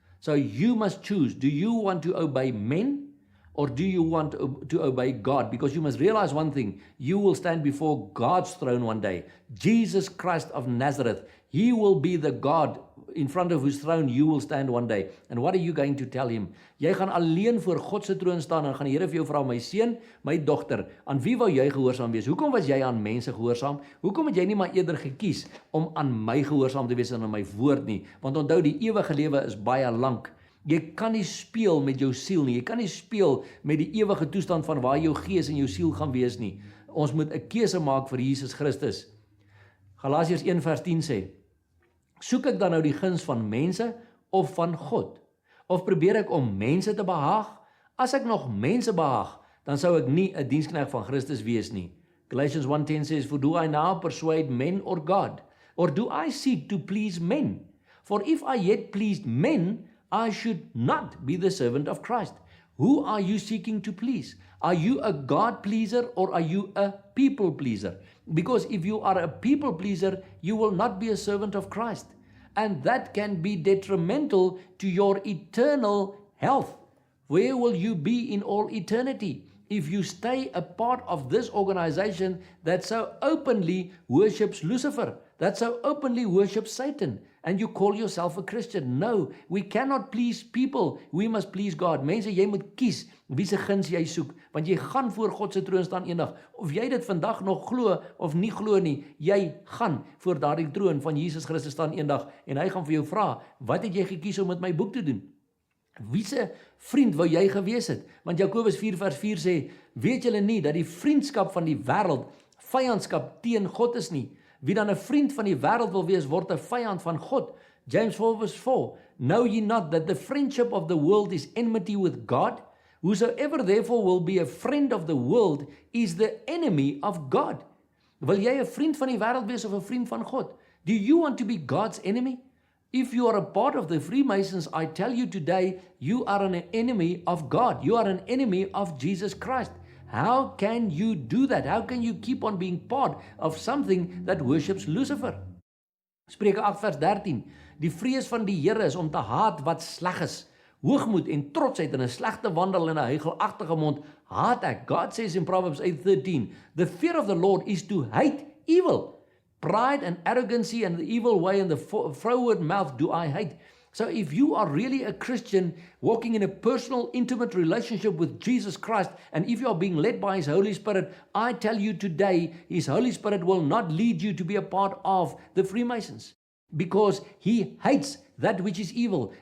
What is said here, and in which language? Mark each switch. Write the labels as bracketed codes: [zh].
[en] So you must choose. Do you want to obey men or do you want to obey God? Because you must realize one thing. You will stand before God's throne one day. Jesus Christ of Nazareth. He will be the God in front of whose throne you will stand one day. And what are you going to tell Him? [af] Jy gaan alleen voor God se troon staan en gaan die Here vir jou vra, my seun, my dogter, aan wie wou jy gehoorsaam wees? Hoekom was jy aan mense gehoorsaam? Hoekom het jy nie maar eerder gekies om aan my gehoorsaam te wees en aan my woord nie? Want onthou, die ewige lewe is baie lank. Jy kan nie speel met jou siel nie. Jy kan nie speel met die ewige toestand van waar jou gees en jou siel gaan wees nie. Ons moet 'n keuse maak vir Jesus Christus. Galasiërs 1 vers 10 sê, soek ek dan nou die guns van mense of van God? Of probeer ek om mense te behaag? As ek nog mense behaag, dan sou ek nie 'n diensknegt van Christus wees nie. [en] Galatians 1:10 says, for do I now persuade men or God? Or do I seek to please men? For if I yet pleased men, I should not be the servant of Christ. Who are you seeking to please? Are you a God pleaser or are you a people pleaser? Because if you are a people pleaser, you will not be a servant of Christ. And that can be detrimental to your eternal health. Where will you be in all eternity if you stay a part of this organization that so openly worships Lucifer, that so openly worships Satan? and you call yourself a Christian. No, we cannot please people. We must please God. [af] Mense, jy moet kies wie se guns jy soek, want jy gaan voor God se troon staan eendag. Of jy dit vandag nog glo of nie glo nie, jy gaan voor daardie troon van Jesus Christus staan eendag en hy gaan vir jou vra, wat het jy gekies om met my boek te doen? Wie se vriend wou jy gewees het? Want Jakobus 4 vers 4 sê, weet julle nie dat die vriendskap van die wêreld vyandskap teen God is nie? Wie dan 'n vriend van die wêreld wil wees, word 'n vyand van God. [en] James 4 verse 4, know ye not that the friendship of the world is enmity with God? Whosoever therefore will be a friend of the world is the enemy of God. [af] Wil jy 'n vriend van die wêreld wees of 'n vriend van God? [en] Do you want to be God's enemy? If you are a part of the Freemasons, I tell you today, you are an enemy of God. You are an enemy of Jesus Christ. How can you do that? How can you keep on being part of something that worships Lucifer? [af] Spreuke 8 vers 13. Die vrees van die Here is om te haat wat sleg is. Hoogmoed en trotsheid en 'n slegte wandel en 'n huichelagtige mond haat ek. [en] God says in Proverbs 8:13, the fear of the Lord is to hate evil. Pride and arrogancy and the evil way and the froward mouth do I hate. So if you are really a Christian walking in a personal, intimate relationship with Jesus Christ, and if you are being led by His Holy Spirit, I tell you today, His Holy Spirit will not lead you to be a part of the Freemasons, because He hates that which is evil.